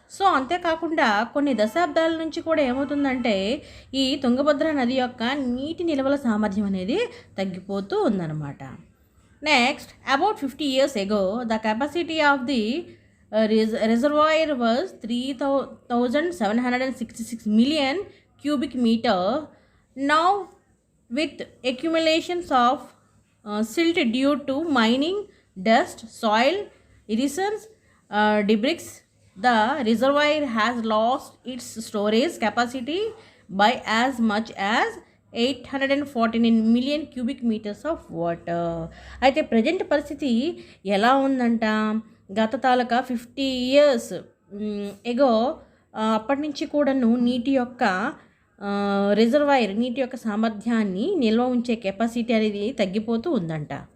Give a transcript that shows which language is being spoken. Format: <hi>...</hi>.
<te>So అంతేకాకుండా కొన్ని దశాబ్దాల నుంచి కూడా ఏమవుతుందంటే ఈ తుంగభద్ర నది యొక్క నీటి నిల్వల సామర్థ్యం అనేది తగ్గిపోతూ ఉందన్నమాట.</te> <en>Next, about 50 years ago the capacity of the reservoir was 3,766 million cubic meter. Now with accumulations of silt due to mining, dust, soil erosions, debris, the reservoir has lost its storage capacity by as much as 849 million cubic meters of water.</en> <te>అయితే present పరిస్థితి ఎలా ఉందంట, గత తాలూకా 50 years ఎగో అప్పటి నుంచి కూడాను నీటి యొక్క రిజర్వాయర్ నీటి యొక్క సామర్థ్యాన్ని నిల్వ ఉంచే కెపాసిటీ అనేది తగ్గిపోతూ ఉందంట.</te>